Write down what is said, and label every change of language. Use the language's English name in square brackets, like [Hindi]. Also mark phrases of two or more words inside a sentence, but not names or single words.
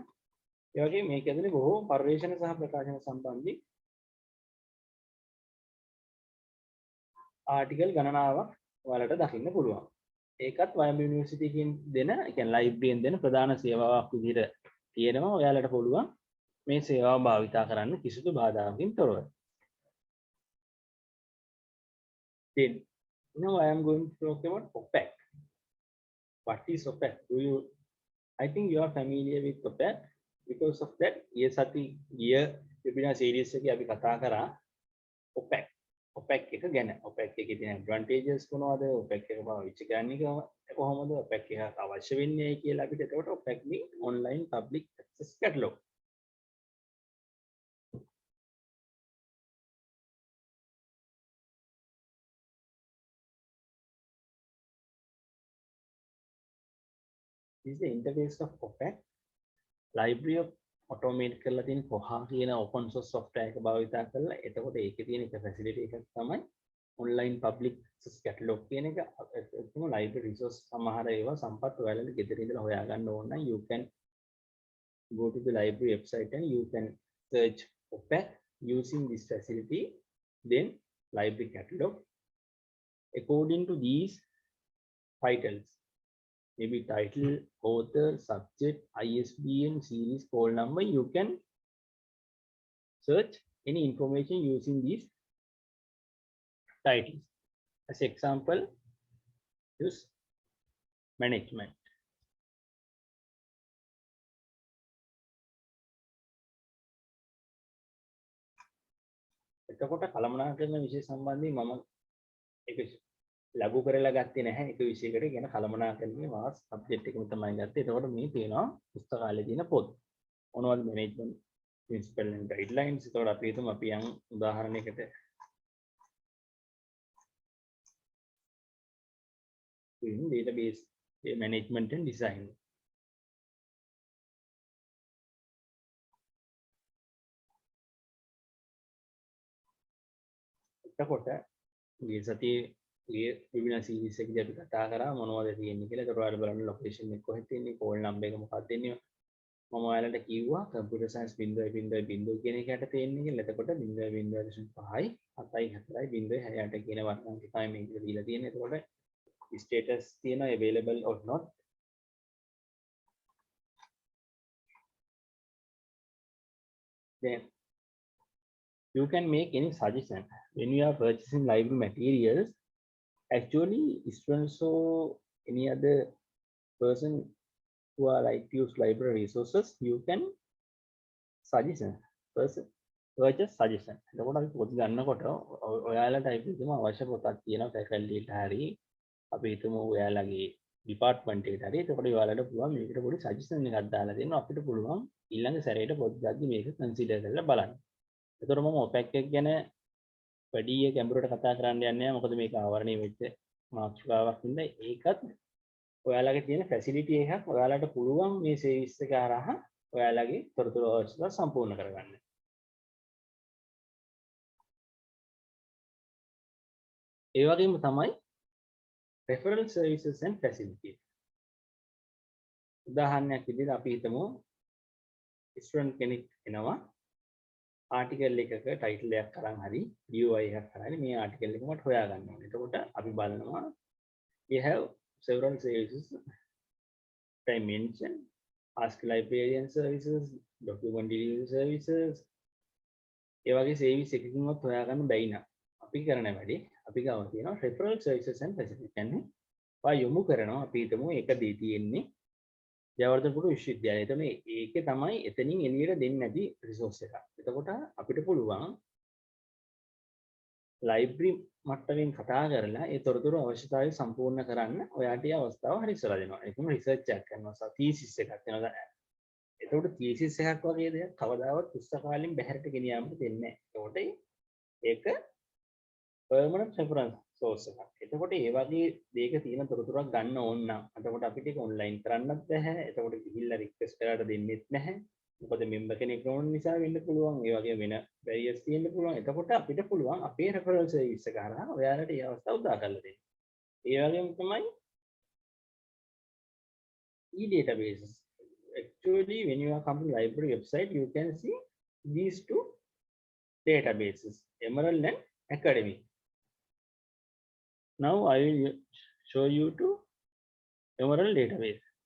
[Sinhala] ඒ වගේ මේක ඇතුලේ බොහෝ පර්යේෂණ සහ ප්‍රකාශන සම්බන්ධී ආටිකල් ගණනාවක් ඔයාලට දකින්න පුළුවන්. ඒකත් YMB යුනිවර්සිටි එකකින් දෙන, ඒ කියන්නේ ලයිබ්‍රරියෙන් දෙන ප්‍රධාන සේවාවක් විදිහට තියෙනවා. ඔයාලට පුළුවන් මේ සේවාව භාවිතා කරන්න කිසිදු බාධාකින් තොරව. [English] Then now I am going to talk about OPEC. What is OPEC? I think you are familiar with OPEC. Because of that, yes, year webinar series [Sinhala] එකේ අපි කතා කරා [English] OPEC. [Sinhala] OPEC එක ගැන. OPEC එකේ තියෙන advantages මොනවද? OPEC එක පාවිච්චි කරන්නේ කොහොමද? OPEC එක අවශ්‍ය වෙන්නේ කියලා අපිට එතකොට OPEC මේ [English] online public access catalog. This is the interface of OPEC. Library of automate [Sinhala] කරලා තියෙන කොහා කියන [English] open source software [Sinhala] එක භාවිතා කරලා එතකොට ඒකේ තියෙන එක facility එකක් තමයි [English] online public access catalog [Sinhala] කියන එක. ඒකම library resource සමහර ඒවා සම්පත් ඔයාලට ගෙදර ඉඳලා හොයාගන්න ඕන නම් [English] you can go to the library website and you can search OPEC using this facility, then library catalog according to these titles. Maybe title, author, subject, ISBN, series, call number. You can search any information using these titles. As example, use management. [Sinhala] එතකොට කළමනාකරන විෂය සම්බන්ධයෙන් මම ඒක ලඝු කරලා ගත්තේ නැහැ. එක විෂයකට කියන කළමනාකරණයේ මාස් සබ්ජෙක්ට් එකම තමයි ගත්තේ. එතකොට මේ තියෙනවා පුස්තකාලේ තියෙන පොත්. මොනවද [English] management principle and guidelines. [Sinhala] එතකොට අපි හිතමු අපි යම් උදාහරණයකට [English] database management and design. [Sinhala] එතකොට මේ සතියේ මේ [English] webinar series [Sinhala] එකේදී අපි කතා කරා මොනවද තියෙන්නේ කියලා. ඒකට ඔයාලා බලන්න location එක කොහෙද තියෙන්නේ, [English] call number [Sinhala] එක මොකක්ද දෙන්නේ. මම ඔයාලට කිව්වා [English] computer science [Sinhala] 0.0.0 කියන එකට තියෙන්නේ කියලා. එතකොට 0.0.5යි 7යි 4යි 0.68 කියන වර්ණාංක තමයි මේක දීලා තියෙන්නේ. එතකොට status තියෙනවා [English] available or not. Then you can make any suggestion when you are purchasing library materials. Actually, students or any other person who are like to use library resources, you can suggestion purchase suggestion. [Sinhala] එතකොට අපි පොත් ගන්නකොට ඔයාලා ටයිප් කරන අවශ්‍ය පොතක් තියෙනවා faculty එකට හරි අපි හිතමු ඔයාලගේ department එකට හරි. එතකොට ඔයාලට පුළුවන් මේකට පොඩි suggestion එකක් දාලා දෙන්න. අපිට පුළුවන් ඊළඟ සැරේට පොත් ගද්දි මේක consider කරලා බලන්න. එතකොට මම OPEC එක ගැන වැඩි ගැඹුරට කතා කරන්න යන්නේ නැහැ. මොකද මේක ආවරණය වෙච්ච මාතෘකාවක් හින්දා ඒකත් ඔයාලගේ තියෙන facility එකක්. ඔයාලට පුළුවන් මේ service එක හරහා ඔයාලගේ තොරතුරු අවශ්‍යතා සම්පූර්ණ කරගන්න. ඒ වගේම තමයි [English] referral services and facilities. [Sinhala] උදාහරණයක් විදිහට අපි හිතමු student කෙනෙක් එනවා ආටිකල් එකක ටයිටල් එකක් අරන් හරි UI එකක් කරලා මේ ආටිකල් එක මට හොයාගන්න ඕනේ. එතකොට අපි බලනවා [English] we have several services dimension, ask librarian services, document delivery services. [Sinhala] ඒ වගේ service එකකින්වත් හොයාගන්න බැයි නම් අපි කරන වැඩේ අපි ගාව තියෙනවා [English] referral services and facilities. [Sinhala] කියන්නේ පා යොමු කරනවා අපි හිතමු එක දී තියෙන්නේ ජයවර්ධනපුර විශ්වවිද්‍යාලය. එතන ඒකේ තමයි එතනින් එළියට දෙන්නේ නැති රිසෝස් එකක්. එතකොට අපිට පුළුවන් ලයිබ්‍රරි මට්ටමින් කතා කරලා ඒ තොරතුරු අවශ්‍යතාවය සම්පූර්ණ කරන්න ඔයාට ඒ අවස්ථාව හරි ඉස්සරහ දෙනවා. ඒකම රිසර්ච් එකක් කරනවා. තීසිස් එකක් වෙනවා. එතකොට තීසිස් එකක් වගේ දෙයක් කවදාවත් පුස්තකාලෙන් බැහැරට ගෙනියන්න දෙන්නේ නැහැ. එතකොට ඒක [English] permanent reference source [Sinhala] එකක්. එතකොට ඒ වගේ දෙයක තියෙන තොරතුරක් ගන්න ඕන නම් එතකොට අපිට ඒක online කරන්නත් බැහැ. එතකොට ගිහිල්ලා request කරලා දෙන්නෙත් නැහැ. මොකද member කෙනෙක් නොවන නිසා වෙන්න පුළුවන්. ඒ වගේ වෙන barriers තියෙන්න පුළුවන්. එතකොට අපිට පුළුවන් අපේ [English] referral service [Sinhala] එක හරහා ඔයාලට ඒ අවස්ථාව උදා කරලා දෙන්න. ඒ වගේම තමයි e-databases. [English] Actually, when you are come to library website, you can see these two databases, Emerald and Academic. Now I will show you to Emerald database.